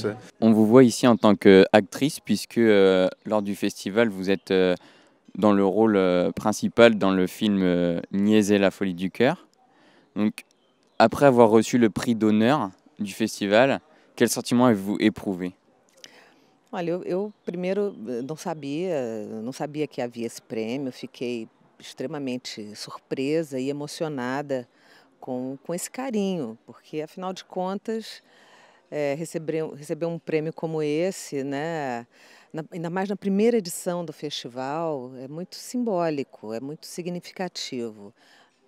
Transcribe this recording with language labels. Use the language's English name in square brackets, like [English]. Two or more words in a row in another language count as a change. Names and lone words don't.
[French] On vous voit ici en tant qu'actrice, puisque lors du festival, vous êtes dans le rôle principal dans le film Niaise, la folie du cœur. Donc, après avoir reçu le prix d'honneur du festival, quel sentiment avez-vous éprouvé? [Portuguese] Olha, eu primeiro não sabia que havia esse prêmio, fiquei extremamente surpresa e emocionada com esse carinho, porque afinal de contas receber um prêmio como esse, né, ainda mais na primeira edição do festival, é muito simbólico, é muito significativo.